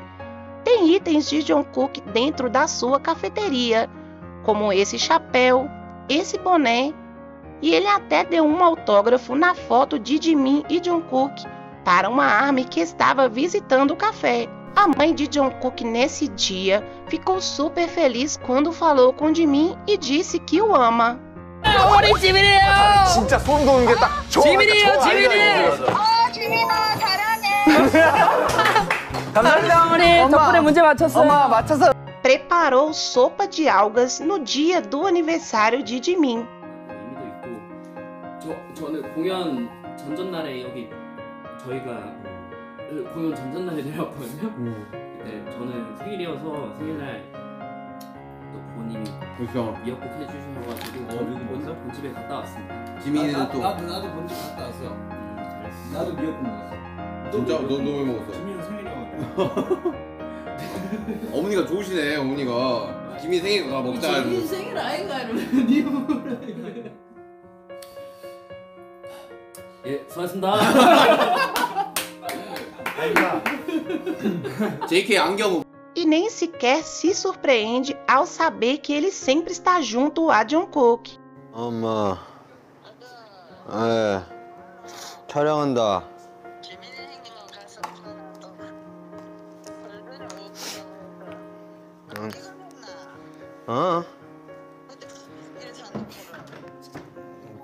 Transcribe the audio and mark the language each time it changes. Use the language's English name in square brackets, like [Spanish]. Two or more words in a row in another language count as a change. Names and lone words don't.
[Portuguese] Tem itens de Jungkook dentro da sua cafeteria, como esse chapéu, esse boné, e ele até deu um autógrafo na foto de Jimin e Jungkook para uma ARMY que estava visitando o café. A mãe de Jungkook nesse dia ficou super feliz quando falou com Jimin e disse que o ama. [Korean] 우리 지민이에요. 진짜 소름 돋는 게 딱 지민이에요, 지민이. 지민아 잘하네. 감사합니다 어머니. 덕분에 문제 맞췄어요. 엄마 맞춰서. [Portuguese] Preparou sopa de algas no dia do aniversário de Jimin. [Korean] 의미도 있고, 저는 공연 전전날에 여기 저희가 공연 전전날에 내려왔거든요. 그때 저는 생일이어서 생일날 또 부모님이 그렇죠. 미역국 해주셔가지고 저는 먼저 본집에 갔다 왔습니다. 지민이는 또 나도 본집 갔다 왔어. 잘했어. 나도 미역국 먹었어. 진짜 너 왜 먹었어? 지민이 생일이야. 어머니가 좋으시네. 어머니가 지민 생일 가 먹자. 지민 생일 아이가 이러면 니 뭐라. 예, 수고하셨습니다. JK 안경. [Portuguese] E nem sequer se surpreende ao saber que ele sempre está junto a Jungkook. [Korean] 엄마, 촬영한다. 지민이 형님은 가서 또 얼굴을 응. 피곤했나? 이래서 안 놓고